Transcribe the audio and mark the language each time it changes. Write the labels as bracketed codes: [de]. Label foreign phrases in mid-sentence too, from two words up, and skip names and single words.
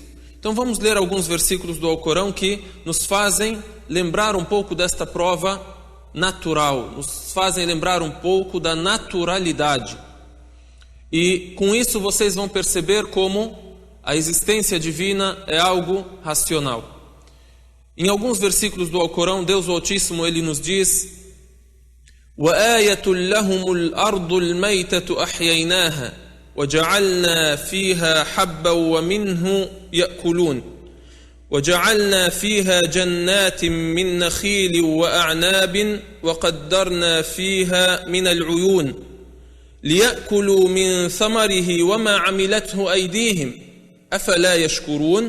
[pt] Então vamos ler alguns versículos do Alcorão que nos fazem lembrar um pouco desta prova natural, nos fazem lembrar um pouco da naturalidade. E com isso vocês vão perceber como a existência divina é algo racional. Em alguns versículos do Alcorão, Deus o Altíssimo, ele nos diz: [ar] وَآيَةٌ لَهُمُ الْأَرْضُ الْمَيْتَةُ أَحْيَيْنَاهَا وَجَعَلْنَا فِيهَا حَبًّا وَمِنْهُ يَأْكُلُونَ وَجَعَلْنَا فِيهَا جَنَّاتٍ مِّن نَخِيلٍ وَأَعْنَابٍ وَقَدَّرْنَا فِيهَا مِنَ الْعُيُونِ لِيَأْكُلُوا مِنْ ثَمَرِهِ وَمَا عَمِلَتْهُ أَيْدِيهِمْ أَفَلَا يَشْكُرُونَ